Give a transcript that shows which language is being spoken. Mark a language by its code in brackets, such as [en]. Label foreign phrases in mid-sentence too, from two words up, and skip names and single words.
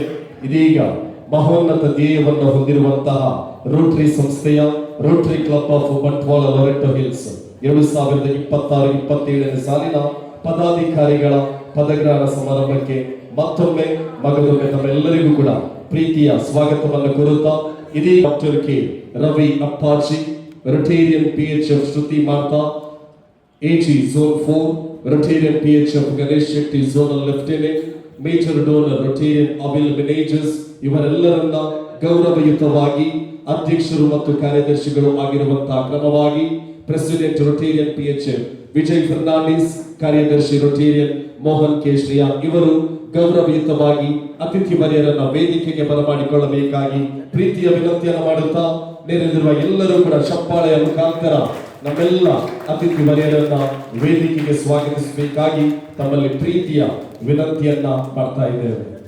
[kn] ಇದೀಗ ಮಹೋನ್ನತ ಧ್ಯೇಯವನ್ನು ಹೊಂದಿರುವಂತಹ ರೋಟರಿ ಸಂಸ್ಥೆಯ ರೋಟರಿ ಕ್ಲಬ್ ಆಫ್ ಬಂಟ್ವಾಳ ಲೊರೆಟೊ ಹಿಲ್ಸ್ 2026-27 ಸಾಲಿನ ಪದಾಧಿಕಾರಿಗಳ ಪದಗ್ರಹಣ ಸಮಾರಂಭಕ್ಕೆ ಮತ್ತೊಮ್ಮೆ ಮಗದೊಮ್ಮೆ ತಮ್ಮೆಲ್ಲರಿಗೂ ಕೂಡ ಪ್ರೀತಿಯ ಸ್ವಾಗತವನ್ನು ಕೋರುತ್ತಾ, ಇದೀ ಡಾಕ್ಟರ್ ಕೆ ರವಿ ಅಪ್ಪಾಜಿ, ರೊಟೇರಿಯನ್ PHF ಶ್ರುತಿ ಮಾರ್ತಾ, [en] AG Zone 4, Rotarian PHF Ganesh Shetty Zonal Lieutenant, Major Donor Rotarian Abil Managers, [kn] ಇವರೆಲ್ಲರನ್ನ ಗೌರವಯುತವಾಗಿ ಅಧ್ಯಕ್ಷರು ಮತ್ತು ಕಾರ್ಯದರ್ಶಿಗಳು ಆಗಿರುವಂತಹ ಕ್ರಮವಾಗಿ [en] President Rotarian [kn] PHF ವಿಜಯ್ ಫರ್ನಾಂಡಿಸ್, ಕಾರ್ಯದರ್ಶಿ ರೊಟೇರಿಯನ್ ಮೋಹನ್ ಕೆ ಶ್ರೀಯಾನ್ ಇವರು ಗೌರವಯುತವಾಗಿ ಅತಿಥಿ ಮರ್ಯರನ್ನ ವೇದಿಕೆಗೆ ಬರಮಾಡಿಕೊಳ್ಳಬೇಕಾಗಿ ಪ್ರೀತಿಯ ವಿನಂತಿಯನ್ನು ಮಾಡುತ್ತಾ, ನೆರೆದಿರುವ ಎಲ್ಲರೂ ಕೂಡ ಚಪ್ಪಾಳೆಯ ಮುಖಾಂತರ ನಮ್ಮೆಲ್ಲ ಅತಿಥಿ ಮರ್ಯರನ್ನ ವೇದಿಕೆಗೆ ಸ್ವಾಗತಿಸಬೇಕಾಗಿ ತಮ್ಮಲ್ಲಿ ಪ್ರೀತಿಯ ವಿನಂತಿಯನ್ನ ಮಾಡ್ತಾ ಇದ್ದೇವೆ.